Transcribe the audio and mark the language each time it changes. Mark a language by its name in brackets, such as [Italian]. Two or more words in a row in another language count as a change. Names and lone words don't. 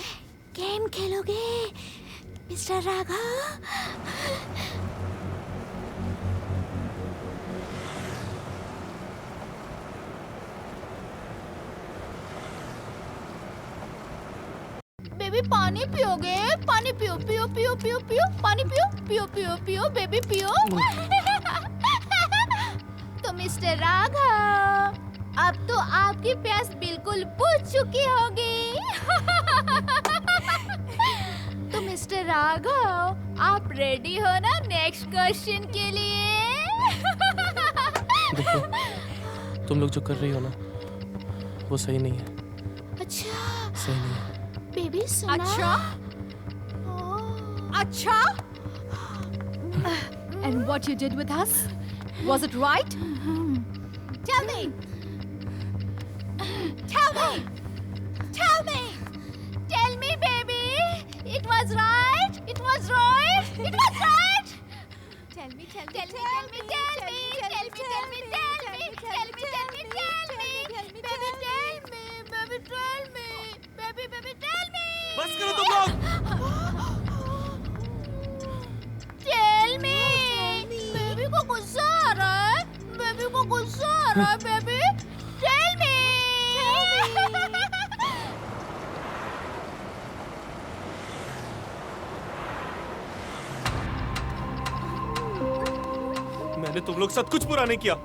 [Hindi] गेम खेलोगे मिस्टर राघव? बेबी पानी पियोगे? पानी पियो पियो पियो पियो पियो, पानी पियो पियो पियो पियो, बेबी पियो। तो मिस्टर राघव, अब तो आपकी प्यास बिल्कुल बुझ चुकी होगी। तो मिस्टर राघव, आप रेडी हो ना [English] next question [Hindi] के लिए? देखो, तुम लोग जो कर रही हो ना वो सही नहीं है। अच्छा सही नहीं है। बेबी सुना? अच्छा? Acha? [English] And what you did with us? Was it right? Tell me. Tell me. Tell me. Tell me, baby. It was right. It was right. It was right. Tell me, tell me, tell me, tell me, tell me, tell me, tell me, tell me, tell me, tell me, baby, tell me, baby, tell me, baby, baby, tell me. [Hindi] बस करो तुम लोग। [English] Tell me. [Hindi] बेबी को गुस्सा आ रहा है। बेबी को गुस्सा आ रहा है, बेबी। [English] Tell me. [Hindi] मैंने तुम लोग साथ कुछ बुरा नहीं किया।